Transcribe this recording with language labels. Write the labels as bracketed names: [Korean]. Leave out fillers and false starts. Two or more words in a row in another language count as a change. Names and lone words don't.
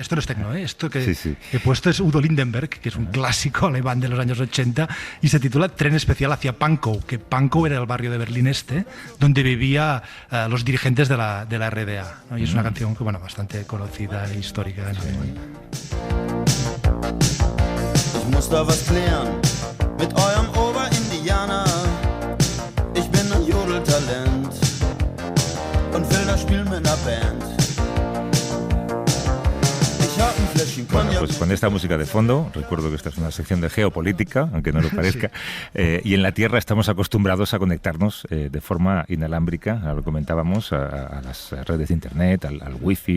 [Spanish] Esto no es tecno, ¿eh? Esto que he puesto es Udo Lindenberg, que es un clásico alemán de los años 80, y se titula Tren especial hacia Pankow, que Pankow era el barrio de Berlín Este, donde vivían los dirigentes de la RDA, ¿no? Y es una canción que, bueno, bastante conocida e histórica en alemán. [German] Ich muss da was klären mit eurem Oberindianer. Ich bin ein Jodeltalent und will da spielen mit einer Band. [Spanish] Bueno, pues con esta música de fondo, recuerdo que esta es una sección de geopolítica, aunque no lo parezca, y en la Tierra estamos acostumbrados a conectarnos de forma inalámbrica, lo comentábamos, a las redes de internet, al wifi.